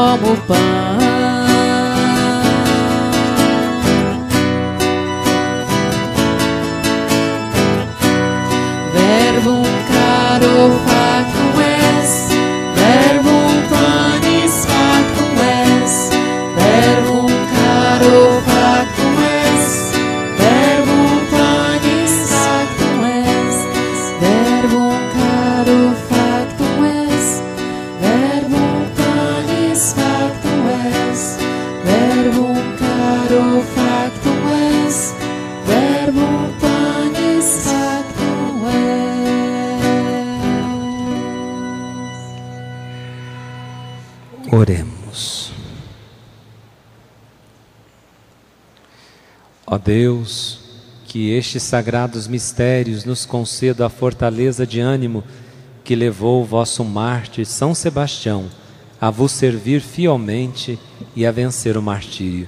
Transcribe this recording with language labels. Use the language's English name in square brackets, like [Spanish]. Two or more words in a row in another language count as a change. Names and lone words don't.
[Portuguese] pão. [Latin] Verbum caro factum es, verbum panis factum es, verbum caro factum es, verbum panis factum es, verbum caro factum es, verbum panis factum es, verbum caro factum es, verbum panis factum es. [Portuguese] Oremos. Ó Deus, que estes sagrados mistérios nos conceda a fortaleza de ânimo que levou o vosso mártir São Sebastião a vos servir fielmente e a vencer o martírio.